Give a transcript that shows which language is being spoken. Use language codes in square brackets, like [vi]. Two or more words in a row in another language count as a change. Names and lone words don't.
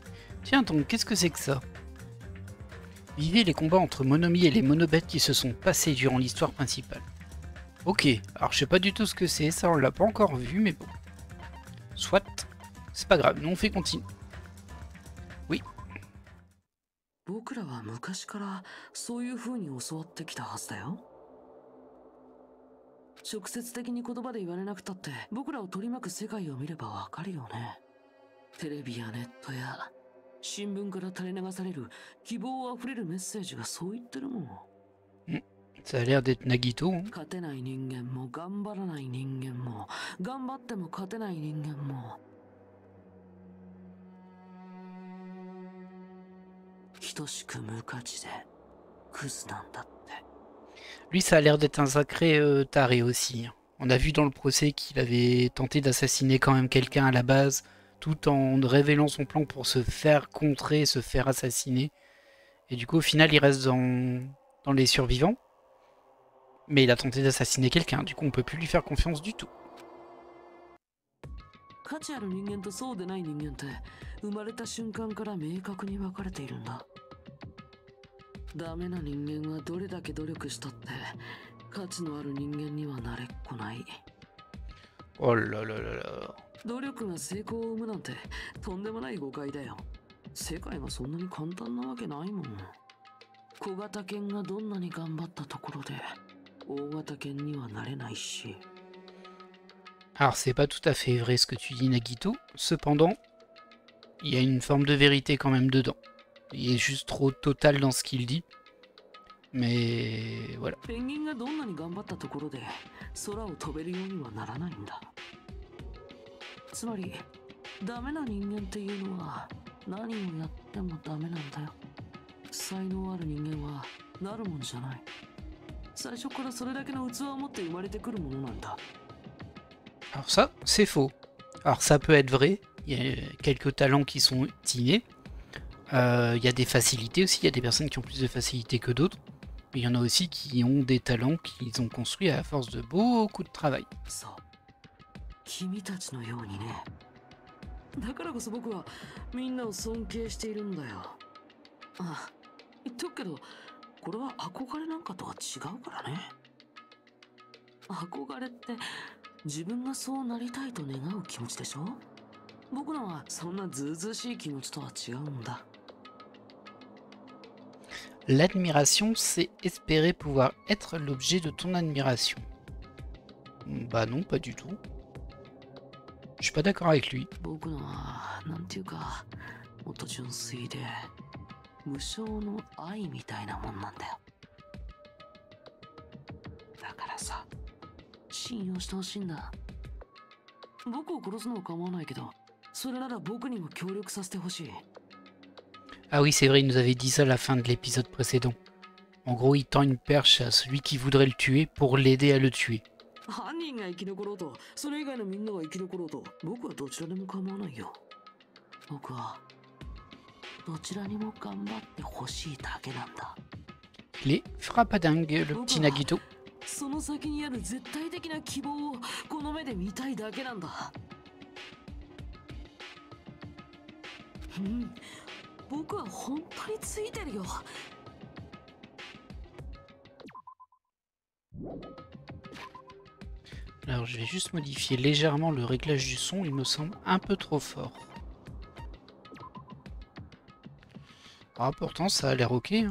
[fr] Tiens donc, qu'est-ce que c'est que ça ? Vivez les combats entre Monomi et les monobêtes qui se sont passés durant l'histoire principale. Ok, alors je sais pas du tout ce que c'est, ça on l'a pas encore vu, mais bon. Soit, c'est pas grave, nous on fait continue. Oui. [ja] 僕らは昔からそういう風に教わってきたはずだよ。直接的に言葉で言われなくたって僕らを取り巻く世界を見ればわかるよね。テレビやネットや新聞から垂れ流される希望あふれるメッセージがそう言ってるもん。 [fr] Ça a l'air d'être Nagito. Hein. [ja] 勝てない人間も頑張らない人間も頑張っても勝てない人間も等しく無価値でクズなんだって。 [fr] Lui, ça a l'air d'être un sacré taré aussi. Hein. On a vu dans le procès qu'il avait tenté d'assassiner quand même quelqu'un à la base, tout en révélant son plan pour se faire contrer, se faire assassiner. Et du coup, au final, il reste dans les survivants. Mais il a tenté d'assassiner quelqu'un, du coup, on peut plus lui faire confiance du tout. [ja] 価値ある人間とそうでない人間って生まれた瞬間から明確に分かれているんだ。ダメな人間はどれだけ努力したって価値のある人間にはなれっこない。 [fr] Oh là là là là. [ja] 努力が成功を生むなんてとんでもない誤解だよ。世界がそんなに簡単なわけないもん。小型犬がどんなに頑張ったところで大型犬にはなれないし。 [fr] Alors, c'est pas tout à fait vrai ce que tu dis, Nagito. Cependant, il y a une forme de vérité quand même dedans. Il est juste trop total dans ce qu'il dit. Mais voilà. [ja] ペンギンがどんなに頑張ったところで空を飛べるようにはならないんだ。つまりダメな人間っていうのは何をやってもダメなんだよ。才能ある人間はなるもんじゃない。最初からそれだけの器を持って生まれてくるものなんだ。 [fr] Alors ça, c'est faux. Alors ça peut être vrai. Il y a quelques talents qui sont innés. Il y a des facilités aussi. Il y a des personnes qui ont plus de facilités que d'autres. Mais il y en a aussi qui ont des talents qu'ils ont construits à force de beaucoup de travail. [ja] そう。君たちのようにね。だからこそ僕はみんなを尊敬しているんだよ。あ、言っとくけど、これは憧れなんかとは違うからね。憧れって自分がそうなりたいと願う気持ちでしょ。僕のはそんなずうずうしい気持ちとは違うんだ。 [fr] L'admiration, c'est espérer pouvoir être l'objet de ton admiration. Bah non, pas du tout. Je suis pas d'accord avec lui. [ja] 僕のはなんていうかもっと純粋で無償の愛みたいなもんなんだよ。だからさ、信用してほしいんだ。僕を殺すのは構わないけど、それなら僕にも協力させてほしい。 [fr] Ah oui, c'est vrai, il nous avait dit ça à la fin de l'épisode précédent. En gros, il tend une perche à celui qui voudrait le tuer pour l'aider à le tuer. [ja] 犯人が生き残ろうと、それ以外のみんなが生き残ろうと、僕はどちらでも構わないよ。僕はどちらにも頑張ってほしいだけなんだ。 [fr] Il est frappadingue, le petit Nagito. [ja] その先にある絶対的な希望をこの目で見たいだけなんだ。うん、僕は本当についてるよ。 [fr] Alors je vais juste modifier légèrement le réglage du son, il me semble un peu trop fort. Ah pourtant ça a l'air ok, hein.